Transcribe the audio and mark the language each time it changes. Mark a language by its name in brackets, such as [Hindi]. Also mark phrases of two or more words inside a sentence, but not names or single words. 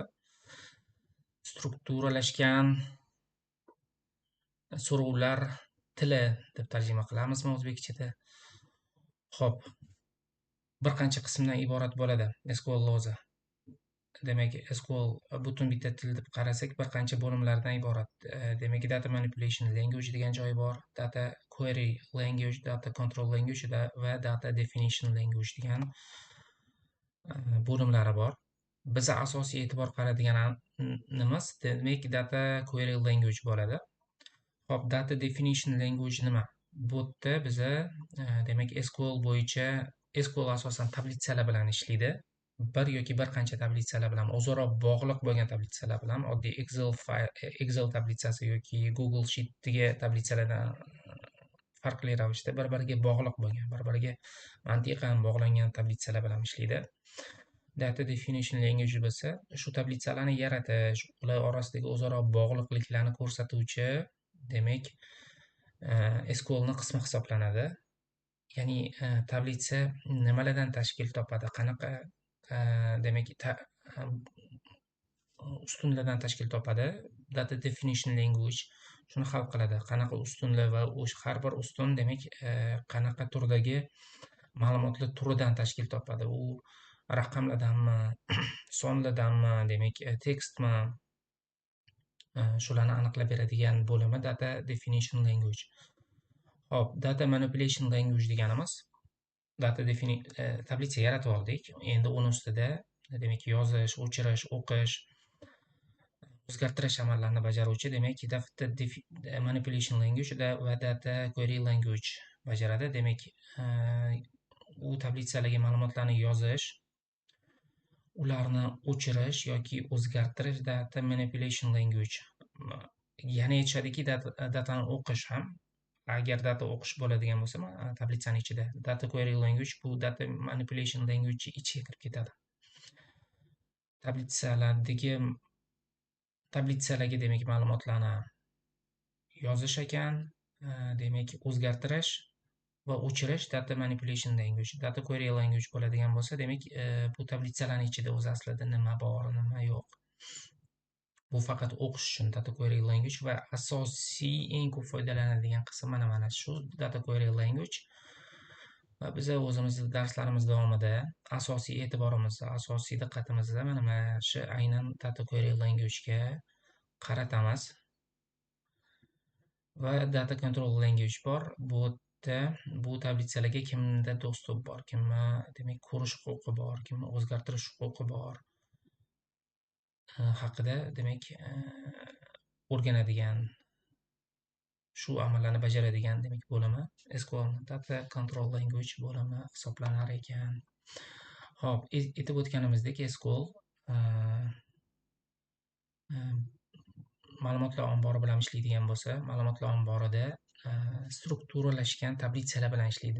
[Uzbek] Strukturalashgan so'rovlar tili deb tarjima qilamizmi o'zbekchada? Xo'p, bir qancha qismdan iborat bo'ladi SQL o'zi. Demak, SQL butun bitta til deb qarasak, bir qancha bo'limlardan iborat. Demak, [English] data manipulation language [Uzbek] degan joyi bor, [English] data query language, data control language va data definition language [Uzbek] degan bo'limlari bor. Biz asosiy e'tibor qaradiganimiz demak [English] data query language [Uzbek] bo'ladi. Hop, [English] data definition language [Uzbek] nima? Bu yerda biza demak SQL bo'yicha SQL asosan tablitsalar bilan ishlaydi. Bir yoki bir qancha tablitsalar bilan o'zaro bog'liq bo'lgan tablitsalar bilan oddiy Excel tablitsasi yoki Google Sheet'dagi tablitsalardan farqli ravishda bir-biriga bog'liq bo'lgan, bir-biriga mantiqan bog'langan tablitsalar bilan ishlaydi. [English] Data definition language [Uzbek] bo'lsa, shu tablitsalarni yaratish, ular orasidagi o'zaro bog'liqliklarni ko'rsatuvchi demak SQL ni qismi hisoblanadi. Ya'ni tablitsa nimalardan tashkil topadi, qanaqa demak ustunlardan tashkil topadi. [English] Data definition language [Uzbek] shuni hal qiladi. Qanaqa ustunlar va o'sha har bir ustun demak qanaqa turdagi ma'lumotlar turidan tashkil topadi. U raqamlardanmi, sonlardanmi, demak tekstmi, shularni aniqlab beradigan bo'limi [English] data definition language. [Uzbek] Hop, [English] data manipulation language [Uzbek] deganimiz tablitsa yaratib oldik. Endi uni ustida demak yozish, o'chirish, o'qish, o'zgartirish amallarini bajaruvchi demak [English] data manipulation language [Uzbek] va [English] data query language [Uzbek] bajaradi. Demak u tablitsalarga ma'lumotlarni yozish, ularni o'chirish yoki o'zgartirish [English] data manipulation language. [Uzbek] Yana aytishadiki datani o'qish ham, agar data o'qish bo'ladigan bo'lsa, tablitsani ichida [English] data query language [Uzbek] bu [English] data manipulation language [Uzbek] ichiga kirib ketadi. Tablitsalarga demak ma'lumotlarni yozish ekan, demak o'zgartirish va o'chirish [English] data manipulation language. Data query language [Uzbek] bo'ladigan bo'lsa, demak bu tablitsalarning ichida o'zi aslida nima bor, nima yo'q. Bu faqat o'qish uchun [English] data query language [Uzbek] va asosiy eng ko'p foydalanadigan qismi mana shu [English] data query language. [Uzbek] Va biz o'zimizning darslarimiz davomida asosiy e'tiborimizni, asosiy diqqatimizni mana shu aynan [English] data query language [Uzbek] ga qaratamiz. Va [English] data control language [Uzbek] bor. Bu tablitsalarga kimda dostуп bor, kimni demak ko'rish huquqi bor, kimni o'zgartirish huquqi bor haqida demak o'rganadigan, shu amallarni bajaradigan demak bo'limi SQL [English] data control language [Uzbek] bo'limi hisoblanar ekan. Xo'p, aytib o'tganimizdek SQL ma'lumotlar ombori bilan ishlaydigan bo'lsa, ma'lumotlar omborida strukturalashgan tablitsalar bilan ishlaydi.